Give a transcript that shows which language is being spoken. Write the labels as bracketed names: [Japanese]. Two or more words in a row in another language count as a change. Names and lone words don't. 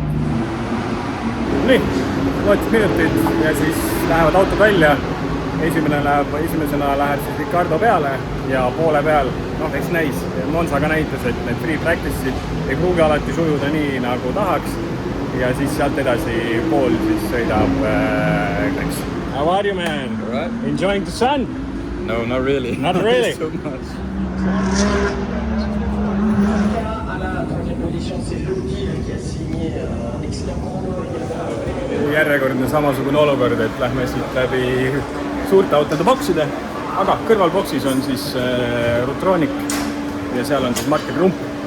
[Estonian] Nii, 15 minutit ja siis lähevad autod välja. Esimesena läheb siis Ricardo peale ja poole peal, eks näis. Monza ka näitas, et need [English] free practice'id [Estonian] ei pruugi alati sujuda nii nagu tahaks. Ja siis sealt edasi pool siis sõidab Grex. [English] How are you, man? All right. Enjoying the sun? No, not really. Not really? So much. [Estonian] Järjekordne samasugune olukord, et lähme siit läbi suurte autode bokside, aga kõrval boksis on siis Rutronic ja seal on siis Martin Rump.